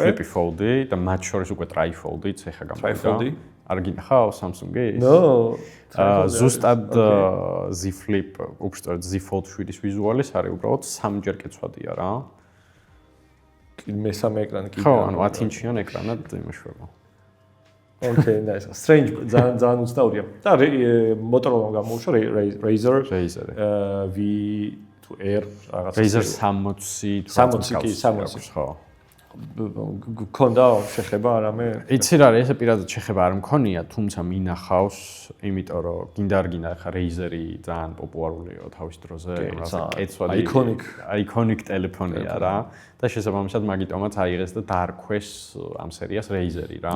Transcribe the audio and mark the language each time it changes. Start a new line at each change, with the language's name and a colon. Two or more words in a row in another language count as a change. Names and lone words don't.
Georgian: Flip Fold-ი და მათ შორის უკვე Trifold-იც ეხა გამოვიდა. Trifold-ი? არ გინახავ Samsung-ის?
English: No.
Georgian: ზუსტად Z Flip, უბრალოდ Z Fold 7-ის ვიზუალის არის უბრალოდ 3-ჯერ კეცვადია რა. მესამე ეკრანი კიდე. ხო, ანუ 10 ინჩიან ეკრანად იმუშავება.
English: Okay, nice. Strange,
Georgian: ძალიან უცნაურია. და Motorola გამოუშვა Razer V to Air რაღაცა. Razer 60 თუ 60 ხო. გქონდა შეხება არამე? იცი რა არის, ესე პირადად შეხება არ მქონია, თუმცა მინახავს, იმიტომ რომ გინდა არ გინდა ხა Razer-ი ძალიან პოპულარულია თავის დროზე, რაღაცა კეცვადი iconic ტელეფონია რა და შესაბამისად მაგიტომაც აიღეს და დაარქვეს ამ სერიას Razer-ი რა.